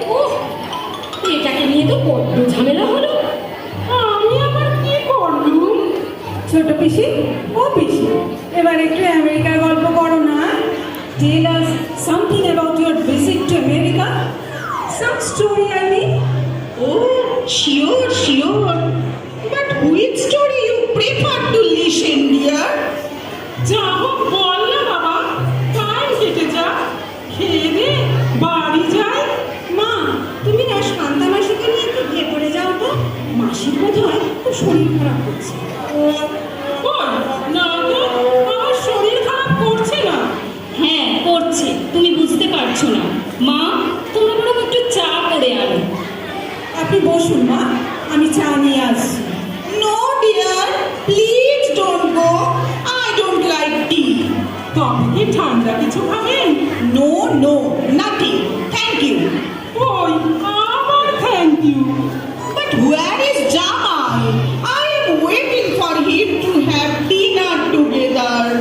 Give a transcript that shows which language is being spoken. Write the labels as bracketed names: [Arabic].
[Bangla] ওহ, এটাকে নিয়ে তো বড্ড ঝামেলা হলো। আমি আবার কি করলুম? ছোট পিসি, ও পিসি, এবার একটু আমেরিকার গল্প করো না। [English] Tell us something about your visit to America, some story I mean. Oh, Sure, sure. But which story you prefer to listen, dear? [Bangla] যা হোক বল না বাবা, টাইম কেটে যা, খেয়ে দে, বাড়ি যাই। মা, তুমি না শান্তা মাসিকে নিয়ে একটু ভেতরে যাও তো। মাসির বোধ হয় খুব শরীর খারাপ করছে। কই, না তো, আমার শরীর খারাপ করছে না। হ্যাঁ করছে, তুমি বুঝতে পারছো না। মা, তোমরা বরং একটু চা করে আনো। আপনি বসুন মা, আমি চা নিয়ে আসছি। [English] No, dear, please don't go. I don't like tea. [Bangla] তো আপনি কি ঠান্ডা কিছু খাবেন? [English] No, no, nothing. Thank you. [Bangla] ওই আবার thank you. [English] But where is Jamal? I am waiting for him to have dinner together.